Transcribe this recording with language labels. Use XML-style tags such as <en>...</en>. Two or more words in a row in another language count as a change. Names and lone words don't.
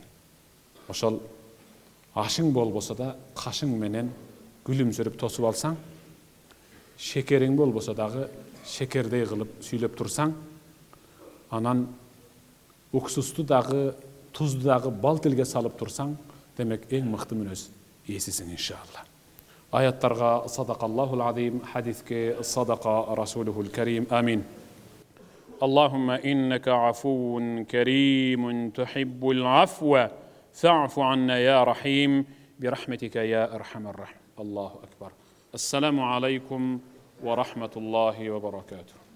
<ky>Ошол ашың болбосо да кашың менен күлүмсүрүп тосуп алсаң, шекерең болбосо дагы шекердей кылып сүйлөп турсаң, анан уксусту дагы, тузду дагы бал тилге салып турсаң, демек эң мыкты мүнөз эсисиң иншалла.</ky> <ar>Аяттарга صدق الله العظيم, хадиске صدق رسوله الكريم. آمين. اللهم إنك عفو كريم تحب العفو فاعف عنا يا رحيم برحمتك يا أرحم الراحمين. الله أكبر. السلام عليكم ورحمة الله وبركاته.</ar>